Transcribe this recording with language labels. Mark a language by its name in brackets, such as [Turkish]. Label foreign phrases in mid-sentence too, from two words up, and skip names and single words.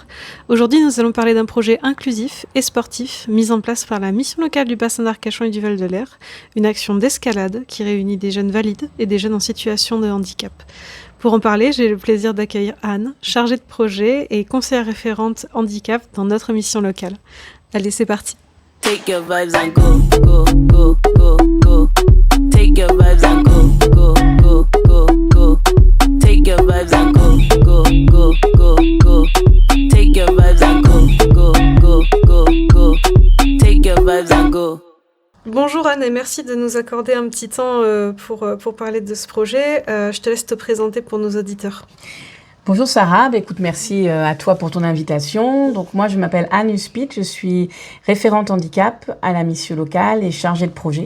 [French] Aujourd'hui, nous allons parler d'un projet inclusif et sportif mis en place par la mission locale du bassin d'Arcachon et du Val-de-Lers, une action d'escalade qui réunit des jeunes valides et des jeunes en situation de handicap. Pour en parler, j'ai le plaisir d'accueillir Anne, chargée de projet et conseillère référente handicap dans notre mission locale. Allez, c'est parti. [English] Take your vibes and go, go, go, go, go. Take your vibes and go, go, go, go, go. Take your vibes and go, go, go, go, go. Take your vibes and go, go, go, go, go. Take your vibes and go. [French] Bonjour Anne et merci de nous accorder un petit temps pour parler de ce projet. Je te laisse te présenter pour nos auditeurs. Bonjour Sarah, écoute, merci à toi pour ton invitation. Donc moi je m'appelle Anne Huspit, je suis référente handicap à la mission locale et chargée de projet.